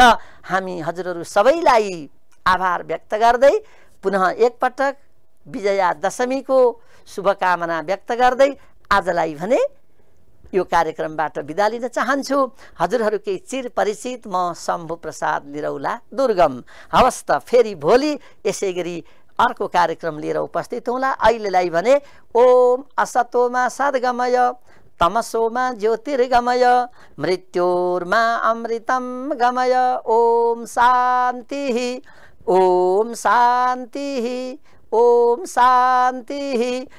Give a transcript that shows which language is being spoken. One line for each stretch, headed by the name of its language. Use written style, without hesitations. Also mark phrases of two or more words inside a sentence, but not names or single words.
Nepali: हामी हजुरहरू सबैलाई आभार व्यक्त गर्दै पुनः एकपटक विजया दशमीको शुभकामना व्यक्त गर्दै आजलाई भने यो कार्यक्रमबाट बिदा लिन चाहन्छु। हजुरहरूकै चिर परिचित म शम्भु प्रसाद निरौला दुर्गम। हवस् त, फेरि भोलि यसै गरी अर्को कार्यक्रम लिएर उपस्थित होला। अहिलेलाई भने
Sanskrit: ओम असतोमा सद्गमय तमसोमा ज्योतिर्गमय मृत्योर्मा अमृतं गमय। ओम शान्ति, ओम शान्ति, ओम शान्ति।